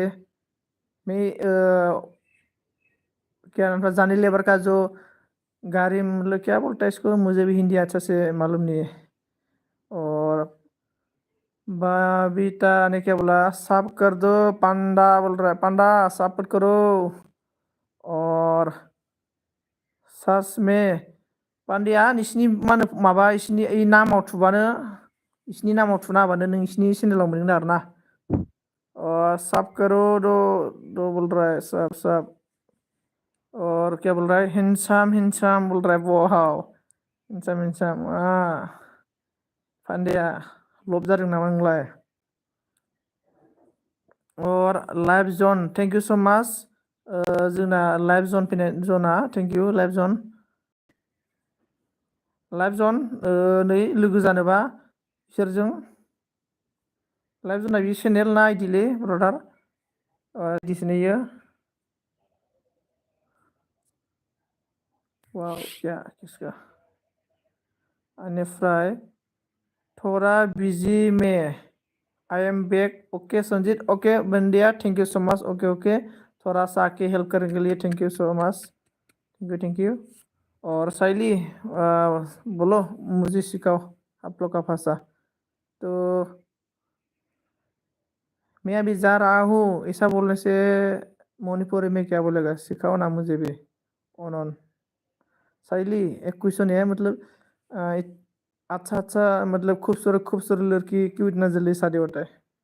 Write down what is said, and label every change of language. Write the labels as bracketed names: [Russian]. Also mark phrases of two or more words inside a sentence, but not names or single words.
[Hindi] मैं क्या नाम था जानी लेबर का जो गाड़ी मतलब क्या बोलता है इसको मुझे भी हिंदी अच्छा से मालूम नहीं है। और बबीता ने क्या बोला साफ कर दो पांडा बोल रहा है पांडा साफ करो। और सच में पांड्या [Bodo] नोंसिनि मा होनो माबा इसनि नामाव थुबानो इसनि नामाव थुना होबानो नोंसिनि चेनेलाव मोनगोन आरो ना [Hindi] साफ करो दो बोल रहा है सब और क्या बोल रहा है हिंसाम बोल रहा है वाव हिंसाम पांड्या [Bodo] लब जादों नामा नोंलाय। और लाइव जन [English] thank you so much [Bodo] जोंना लाइभ जन फैनाय जना [English] thank you [Bodo] लाइभ जन नै लोगो जानोबा बिसोरजों लाइभ जना बे चेनेल ना आइडिलै ब्रादार दिसिनायो [Hindi] वाव क्या किसका बेनिफ्राय थोड़ा बिजी में [English] I am back okay [Hindi] संजीत ओके बंदिया [English] thank you so much okay okay [Hindi] थोड़ा सा आके हेल्प करने के लिए [English] thank you so much thank you [Hindi] और साइली बोलो मुझे सिखाओ आप लोग का भाषा तो मैं अभी जा रहा हूँ ऐसा बोलने से मणिपुरी में क्या बोलेगा सिखाओ ना मुझे भी ऑन साइली एक क्वेश्चन है मतलब अच्छा अच्छा मतलब खूबसूरत खूबसूरत लड़की क्यों इतना जल्दी शादी होता है